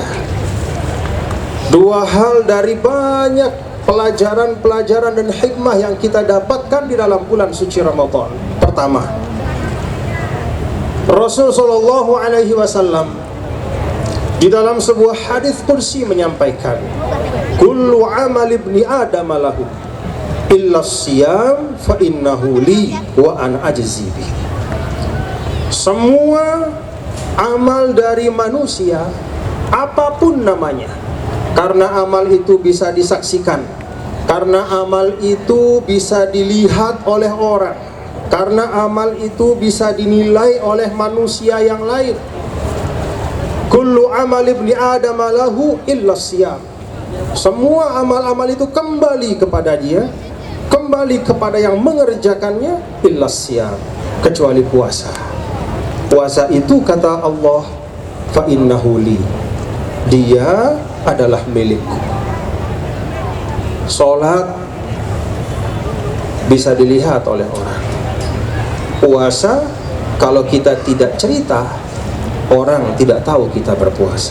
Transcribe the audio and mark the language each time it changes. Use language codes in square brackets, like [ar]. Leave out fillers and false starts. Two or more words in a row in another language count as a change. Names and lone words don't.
[id] Dua hal dari banyak pelajaran-pelajaran dan hikmah yang kita dapatkan di dalam bulan suci Ramadan. Pertama, Rasul [ar] صلى الله عليه وسلم [id] di dalam sebuah hadis qudsi menyampaikan, [ar] كل عمل ابن آدم له إلا الصيام فإنه لي وأنا أجزي به. [id] Semua amal dari manusia, apapun namanya, karena amal itu bisa disaksikan, karena amal itu bisa dilihat oleh orang, karena amal itu bisa dinilai oleh manusia yang lain. [ar] كل عمل ابن آدم له إلا الصيام. [id] Semua amal-amal itu kembali kepada dia, kembali kepada yang mengerjakannya, [ar] إلا الصيام, [id] kecuali puasa. Puasa itu kata Allah, [ar] فإنه لي, [id] dia adalah milikku. Salat bisa dilihat oleh orang. Puasa, kalau kita tidak cerita, orang tidak tahu kita berpuasa.